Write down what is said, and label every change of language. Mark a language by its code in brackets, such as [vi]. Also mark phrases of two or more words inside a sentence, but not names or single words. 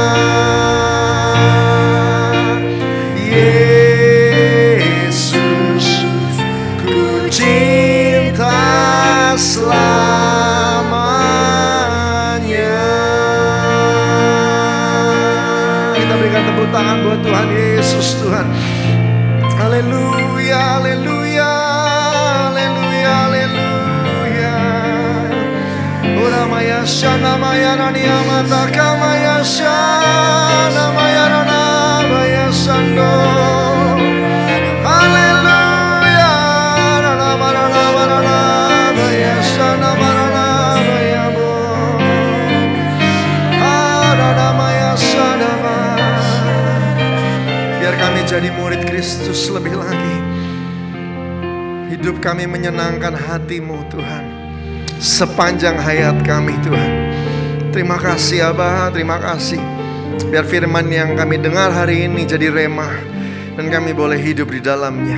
[id] Yesus, ku cinta selamanya. Kita berikan tepuk tangan buat Tuhan Yesus, Tuhan. Haleluya, haleluya, haleluya, haleluya. Ora maya shana maya rania mata kamaya shana maya rana maya sando. Haleluya, rana marana marana maya shana marana maya bo. Rana maya shana maya. Biar kami jadi murid Kristus lebih lagi. Hidup kami menyenangkan hati-Mu, Tuhan, sepanjang hayat kami, Tuhan. Terima kasih Aba, terima kasih. Biar firman yang kami dengar hari ini jadi rema, dan kami boleh hidup di dalamnya.